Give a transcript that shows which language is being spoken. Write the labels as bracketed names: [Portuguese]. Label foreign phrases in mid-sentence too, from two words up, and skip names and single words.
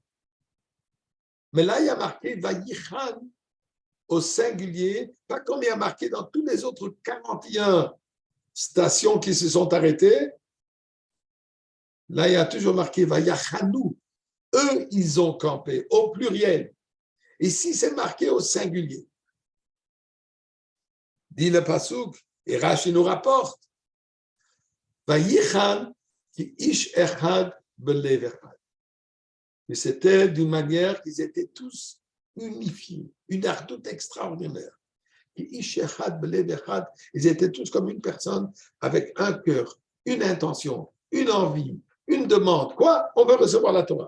[French] Mais là, il y a marqué Vayichan au singulier, pas comme il y a marqué dans tous les autres 41 stations qui se sont arrêtées. Là, il y a toujours marqué Vayachanou. Eux, ils ont campé au pluriel. Ici, c'est marqué au singulier. Dit le Pasuk, et Rashi nous rapporte [Hebrew] ויחן כאיש אחד בלב אחד. [French] Et c'était d'une manière qu'ils étaient tous unifiés, une ardoute extraordinaire. Ils étaient tous comme une personne avec un cœur, une intention, une envie, une demande. Quoi? On veut recevoir la Torah.